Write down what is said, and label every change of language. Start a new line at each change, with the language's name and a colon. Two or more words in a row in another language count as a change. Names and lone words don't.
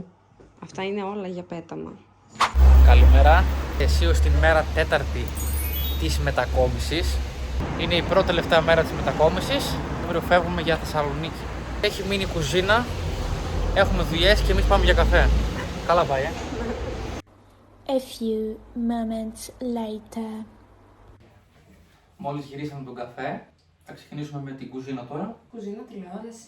Greek: Αυτά είναι όλα για πέταμα. Καλημέρα. Εσείως την μέρα 4η της μετακόμισης. Είναι η πρώτη τελευταία μέρα της μετακόμισης. Αύριο φεύγουμε για Θεσσαλονίκη. Έχει μείνει η κουζίνα, έχουμε δουλειές και εμείς πάμε για καφέ. Καλά πάει,
English: A few moments later.
Greek: Μόλις γυρίσαμε τον καφέ, θα ξεκινήσουμε με την κουζίνα τώρα. Κουζίνα, τηλεόραση.